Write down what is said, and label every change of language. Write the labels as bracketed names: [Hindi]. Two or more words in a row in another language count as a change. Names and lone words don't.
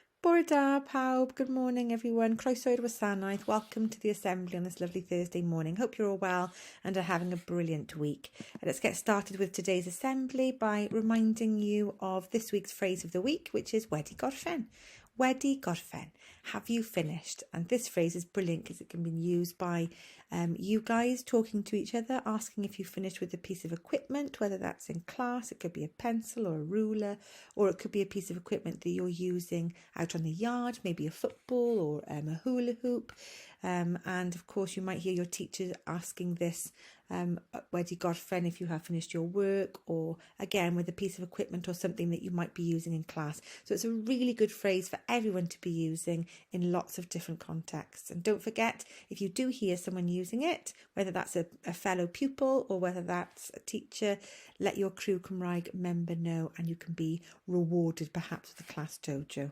[Welsh] Bore da pawb, [English] good morning everyone. [Welsh] Croeso i'r wasanaeth. [English] Welcome to the assembly on this lovely Thursday morning. Hope you're all well and are having a brilliant week. Let's get started with today's assembly by reminding you of this week's phrase of the week, which is [Welsh] wedi gorffen. Wedi gorffen. [English] Have you finished? And this phrase is brilliant because it can be used by you guys talking to each other, asking if you finished with a piece of equipment, whether that's in class, it could be a pencil or a ruler, or it could be a piece of equipment that you're using out on the yard, maybe a football or a hula hoop. And of course, you might hear your teachers asking this [Welsh] wedi gorffen [English] if you have finished your work, or again with a piece of equipment or something that you might be using in class. So it's a really good phrase for everyone to be using in lots of different contexts. And don't forget, if you do hear someone using it, whether that's a fellow pupil or whether that's a teacher, let your Crew Cymraeg member know and you can be rewarded perhaps with a class dojo.